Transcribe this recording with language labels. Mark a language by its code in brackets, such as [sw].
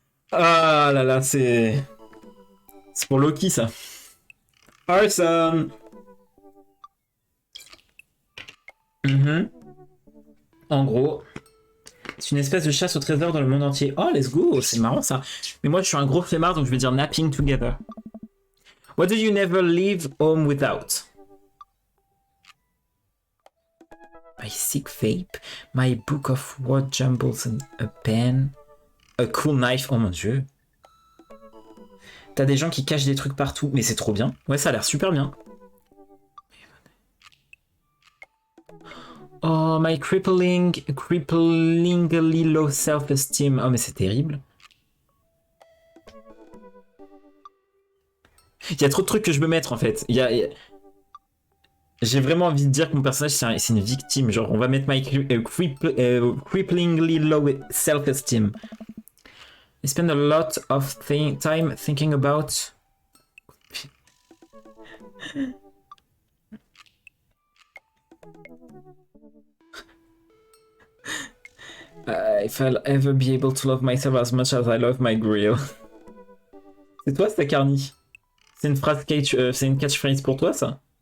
[fr] Ah là là, c'est pour Loki ça. Arson. En gros, c'est une espèce de chasse au trésor dans le monde entier. Oh, let's go, c'est marrant ça. Mais moi, je suis un gros flemmard, donc je vais dire [en] napping together. What do you never leave home without? My sick vape, my book of word jumbles and a pen, a cool knife. [fr] Oh mon dieu. T'as des gens qui cachent des trucs partout, mais c'est trop bien. Ouais, ça a l'air super bien. [en] Oh, my cripplingly low self-esteem. [fr] Oh, mais c'est terrible. Il y a trop de trucs que je veux mettre, en fait. J'ai vraiment envie de dire que mon personnage, c'est une victime. Genre, on va mettre [en] my cripplingly low self-esteem. I spend a lot of time thinking about... if I'll ever be able to love myself as much as I love my grill. [fr] C'est toi, ça, Carny? C'est une phrase c'est une catchphrase pour toi, ça?